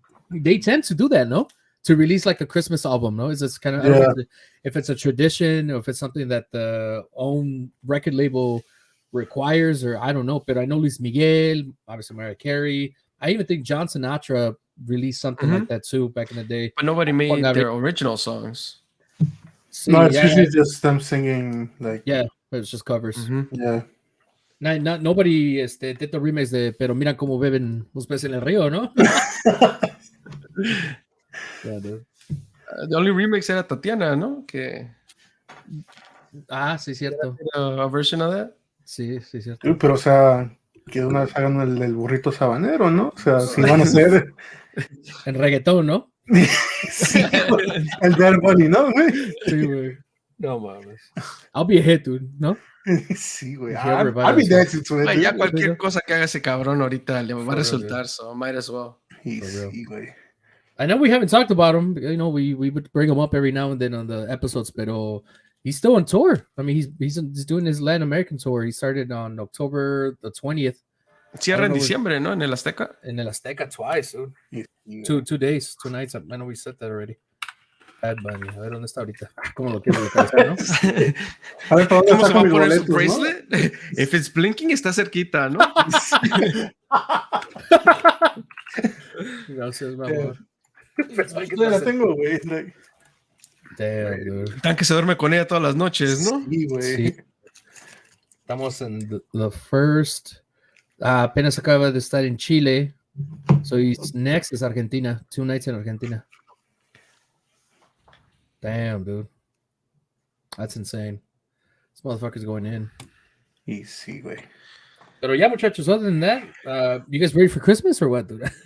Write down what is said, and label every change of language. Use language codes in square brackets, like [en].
[en] They tend to do that, no? To release like a Christmas album, no? Is this kind of I don't know if it's a tradition or if it's something that the own record label requires, or I don't know. But I know Luis Miguel, obviously Mariah Carey. I even think John Sinatra released something like that too back in the day. But nobody made their original songs. No, it's usually just them singing like it's just covers. Mm-hmm. Yeah. Nobody did the remix de Pero Mira Cómo Beben los Peces en el Río, ¿no? Yeah, dude. The only remix era Tatiana, ¿no? [es] Que... sí, cierto. [en] A version of that. [es] Sí, cierto. Dude, pero, o sea, que una vez hagan el burrito sabanero, ¿no? O sea, si van a hacer... En reggaetón, ¿no? Sí, el de Albany, ¿no, güey? Sí, güey. No mames. [en] I'll be a hit, dude, ¿no? [es] Sí, güey. [en] I'll be dancing to it. [es] Ya cualquier cosa que haga ese cabrón ahorita le va a resultar, [en] so might as well. [es] Sí, güey. [en] I know we haven't talked about him. You know, we would bring him up every now and then on the episodes, but he's still on tour. I mean, he's doing his Latin American tour. He started on October the 20th. [es] Cierra en diciembre, ¿no? En el Azteca. [en] In el Azteca twice, dude. Yeah. 2 days, 2 nights. I know we said that already. Bad Bunny. [es] A ver dónde está ahorita. ¿Cómo lo quiero localizar, no? A ver, ¿cómo se va a poner su bracelet? [en] ¿No? If it's blinking, [es] está cerquita, [en] ¿no? [es] Gracias, mi amor. La tengo, güey. [en] Damn, dude. [es] Tan que se duerme con ella todas las noches, ¿no? Sí, güey. Sí. Estamos en [en] the first. [es] Apenas acaba de estar en Chile. [en] So he's next is Argentina. 2 nights in Argentina. Damn, dude. That's insane. This motherfucker's going in. [es] Sí, güey. Pero [en] yeah, [es] muchachos, [en] other than that, you guys ready for Christmas or what, dude?